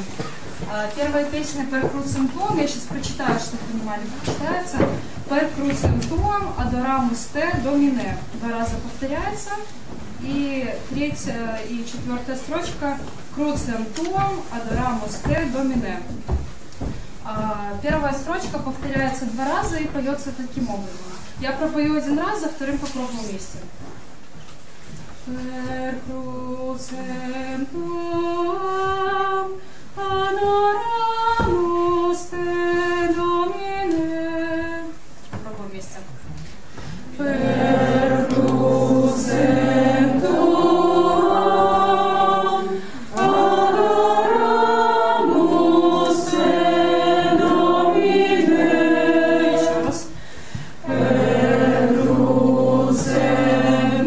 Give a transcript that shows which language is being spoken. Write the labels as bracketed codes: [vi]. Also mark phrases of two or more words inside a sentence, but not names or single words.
[ru] Первая песня [la] «Per crucem tuam», [ru] я сейчас прочитаю, чтобы понимали, как читается. [la] «Per crucem tuam adoramus te domine». [ru] Два раза повторяется. И третья и четвертая строчка [la] «Crucem tuam adoramus te domine». [ru] Первая строчка повторяется два раза и поется таким образом. Я пропою один раз, за вторым попробую вместе. [la] Per crucem tuam adoramus te domine. [ru] Попробуем вместе. [la] Per crucem tuam adoramus te domine. [ru] Еще раз. [la] Per crucem